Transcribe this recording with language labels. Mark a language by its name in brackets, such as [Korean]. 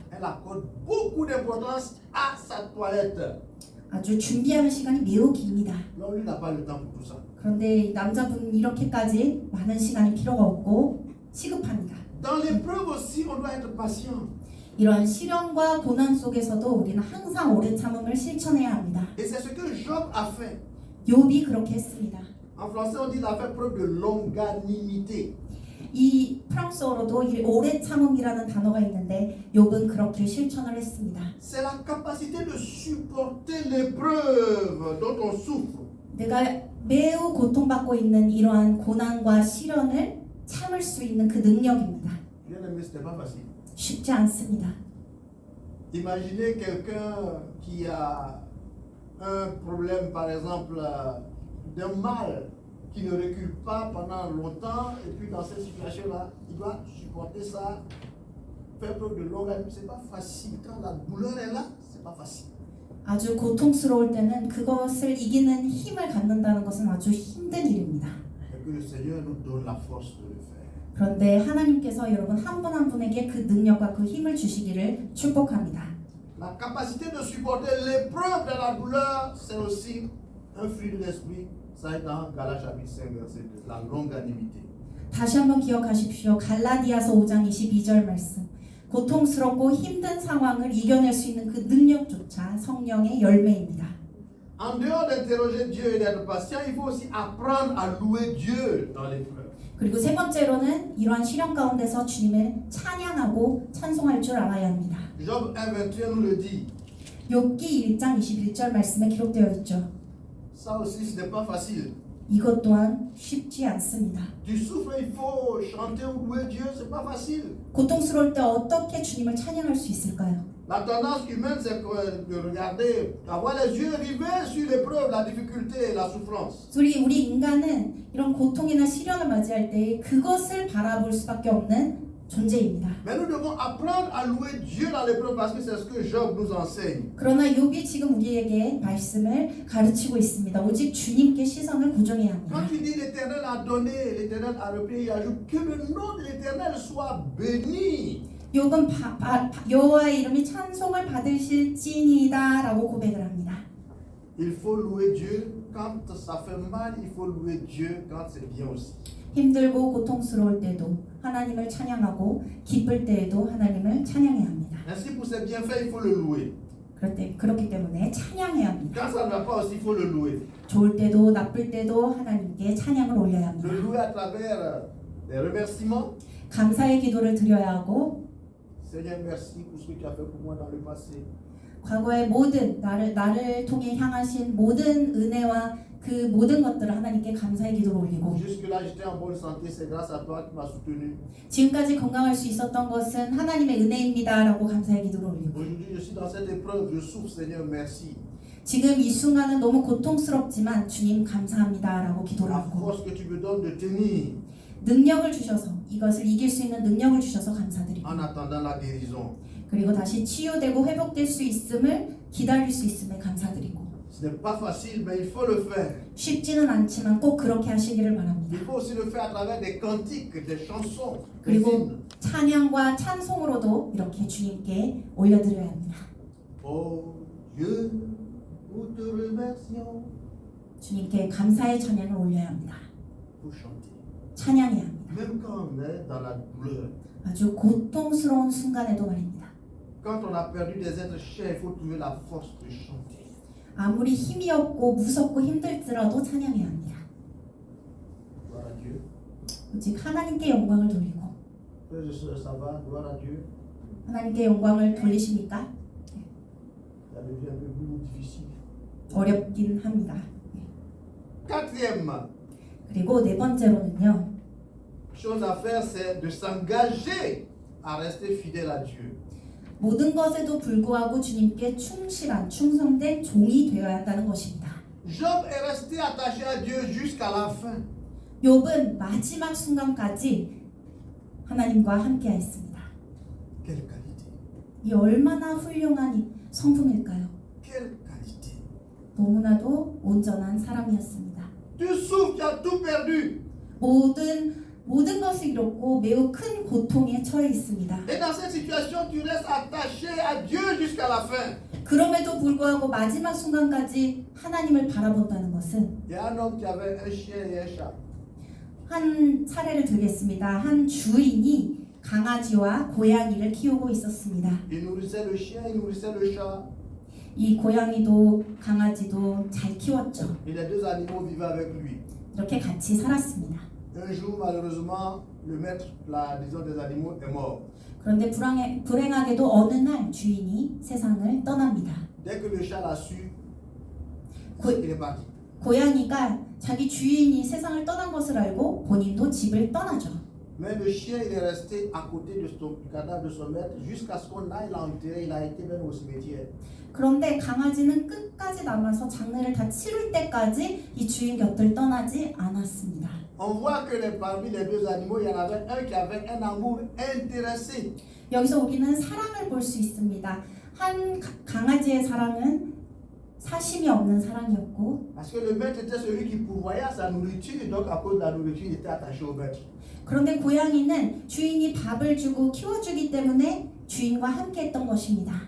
[French] Elle accorde beaucoup d'importance à sa toilette. [Korean] 아주 준비하는 시간이 매우 깁니다. [French] L'homme, lui, n'a pas le temps pour tout ça. [Korean] 그런데 이 남자분은 이렇게까지 많은 시간이 필요가 없고 시급합니다. [French] Dans l'épreuve aussi, on doit être patient. [Korean] 이러한 시련과 고난 속에서도 우리는 항상 오래 참음을 실천해야 합니다. [French] Et c'est ce que Job a fait. [Korean] 욥이 그렇게 했습니다. [French] En français, on dit qu'il a fait preuve de longanimité. [Korean] 이 프랑스어로도 이 오래 참음이라는 단어가 있는데 욥은 그렇게 실천을 했습니다. [French] C'est la capacité de supporter l'épreuve dont on souffre. [Korean] 내가 매우 고통받고 있는 이러한 고난과 시련을 참을 수 있는 그 능력입니다. [French] Bien aimé, ce n'est pas facile. [Korean] 쉽지 않습니다. [French] Imaginez quelqu'un qui a un problème, par exemple, d'un mal qui ne recule pas pendant longtemps, et puis dans cette situation-là, il doit supporter ça, faire preuve de longanimité. C'est pas facile. Quand la douleur est là, c'est pas facile. [Korean] 아주 고통스러울 때는 그것을 이기는 힘을 갖는다는 것은 아주 힘든 일입니다. [French] Et que le Seigneur nous donne la force de le faire. [Korean] 그런데 하나님께서 여러분 한 분 한 분에게 그 능력과 그 힘을 주시기를 축복합니다. [French] La capacité de supporter l'épreuve de la douleur, c'est aussi un fruit de l'esprit. Ça est dans Galates chapitre 5, verset 2, la longanimité. [Korean] 다시 한번 기억하십시오. 갈라디아서 5장 22절 말씀. 고통스럽고 힘든 상황을 이겨낼 수 있는 그 능력조차 성령의 열매입니다. [French] En dehors d'interroger Dieu et d'être patient, il faut aussi apprendre à louer Dieu dans l'épreuve. [Korean] 그리고 세 번째로는 이러한 시련 가운데서 주님을 찬양하고 찬송할 줄 알아야 합니다. [French] Job 1:21 nous le dit. [Korean] 욥기 1장 21절 말씀에 기록되어 있죠. [French] Ça aussi, ce n'est pas facile. [Korean] 이것 또한 쉽지 않습니다. [French] Tu souffres, il faut chanter ou louer Dieu, c'est pas facile. [Korean] 고통스러울 때 어떻게 주님을 찬양할 수 있을까요? [French] La tendance humaine, c'est de regarder, avoir les yeux rivés sur l'épreuve, la difficulté et la souffrance. [Korean] 우리 인간은 이런 고통이나 시련을 맞이할 때 그것을 바라볼 수밖에 없는 존재입니다. [French] Mais nous devons apprendre à louer Dieu dans l'épreuve parce que c'est ce que Job nous enseigne. [Korean] 그러나 욥이 지금 우리에게 말씀을 가르치고 있습니다. 오직 주님께 시선을 고정해야 합니다. [French] Quand il dit l'Éternel a donné, l'Éternel a repris, il ajoute que le nom de l'Éternel soit béni. [Korean] 욥은 여호와의 이름이 찬송을 받으실지니다라고 고백을 합니다. [French] Il faut louer Dieu quand ça fait mal, il faut louer Dieu quand c'est bien aussi. [Korean] 힘들고 고통스러울 때도 하나님을 찬양하고 기쁠 때에도 하나님을 찬양해야 합니다. [French] Ainsi pour ses bienfaits, il faut le louer. [Korean] 그렇기 때문에 찬양해야 합니다. [French] Quand ça ne va pas aussi, il faut le louer. [Korean] 좋을 때도 나쁠 때도 하나님께 찬양을 올려야 합니다. [French] Le louer à travers des remerciements. [Korean] 감사의 기도를 드려야 하고 [French] Seigneur, merci pour ce que tu as fait pour moi dans le passé. [Korean] 과거의 모든 나를 통해 향하신 모든 은혜와 그 모든 것들을 하나님께 감사의 기도를 올리고 [French] Jusque-là, j'étais en bonne santé, c'est grâce à toi qui m'as soutenu. [Korean] 지금까지 건강할 수 있었던 것은 하나님의 은혜입니다라고 감사의 기도를 올리고 [French] Aujourd'hui, je suis dans cette épreuve, je souffre, Seigneur, merci. [Korean] 지금 이 순간은 너무 고통스럽지만 주님 감사합니다라고 기도를 [French] La [Korean] 하고 [French] force que tu me donnes de tenir [Korean] 능력을 주셔서 이것을 이길 수 있는 능력을 주셔서 감사드리고 [French] en attendant la guérison. [Korean] 그리고 다시 치유되고 회복될 수 있음을 기다릴 수 있음에 감사드리고 [French] Ce n'est pas facile, mais il faut le faire. [Korean] 쉽지는 않지만 꼭 그렇게 하시기를 바랍니다. [French] Il faut aussi le faire à travers des cantiques, des chansons, des [Korean] 그리고 [French] hymnes. [Korean] 찬양과 찬송으로도 이렇게 주님께 올려드려야 합니다. [French] Oh Dieu, nous te remercions [Korean] 주님께 감사의 찬양을 올려야 합니다. [French] pour chanter. [Korean] 찬양해야 합니다. [French] Même quand on est dans la douleur, [Korean] 아주 고통스러운 순간에도 말입니다. [French] quand on a perdu des êtres chers, il faut trouver la force de chanter. [Korean] 아무리 힘이 없고 무섭고 힘들지라도 찬양해야 합니다. [French] Gloire à Dieu. [Korean] 오직 하나님께 영광을 돌리고 [French] Frères et sœurs, ça va? Gloire à Dieu. [Korean] 하나님께 영광을 돌리십니까? [French] Ça devient un peu plus difficile. [Korean] 어렵긴 합니다. [French] Quatrième [Korean] 그리고 네 번째로는요. [French] chose à faire, c'est de s'engager à rester fidèle à Dieu. [Korean] 모든 것에도 불구하고 주님께 충실한 충성된 종이 되어야 한다는 것입니다. [French] Job est resté attaché à Dieu jusqu'à la fin. [Korean] 욥은 마지막 순간까지 하나님과 함께했습니다. [French] Quelle qualité! [Korean] 이 얼마나 훌륭한 성품일까요? [French] Quelle qualité! [Korean] 너무나도 온전한 사람이었습니다. [French] Tu souffres, tu as tout perdu. [Korean] 모든 것을 잃었고 매우 큰 고통에 처해 있습니다. [French] Et dans cette situation, tu restes attaché à Dieu jusqu'à la fin. [Korean] 그럼에도 불구하고 마지막 순간까지 하나님을 바라본다는 것은 [French] Il y a un homme qui avait un chien et un chat. [Korean] 한 사례를 들겠습니다. 한 주인이 강아지와 고양이를 키우고 있었습니다. [French] Il nourrissait le chien, il nourrissait le chat. [Korean] 이 고양이도 강아지도 잘 키웠죠. [French] Et les deux animaux vivaient avec lui. [Korean] 이렇게 같이 살았습니다. [French] Un jour, malheureusement, le maître, disons, des animaux est mort. [Korean] 그런데 불행하게도 어느 날 주인이 세상을 떠납니다. [French] Dès que le chat l'a su, [Korean] 고- [French] il est parti. [Korean] 고양이가 자기 주인이 세상을 떠난 것을 알고 본인도 집을 떠나죠. [French] Mais le chien, il est resté à côté du cadavre de son maître jusqu'à ce qu'on aille l'enterrer. Il a été même au cimetière. [Korean] 그런데 강아지는 끝까지 남아서 장례를 다 치를 때까지 이 주인 곁을 떠나지 않았습니다. [French] On voit que parmi les deux animaux, il y en avait un qui avait un amour intéressé. [Korean] 여기서 우리는 사랑을 볼 수 있습니다. 한 강아지의 사랑은 사심이 없는 사랑이었고 [French] Parce que le maître était celui qui pourvoyait à sa nourriture. Donc, à cause de la nourriture, il était attaché au maître. [Korean] 그런데 고양이는 주인이 밥을 주고 키워주기 때문에 주인과 함께 했던 것입니다.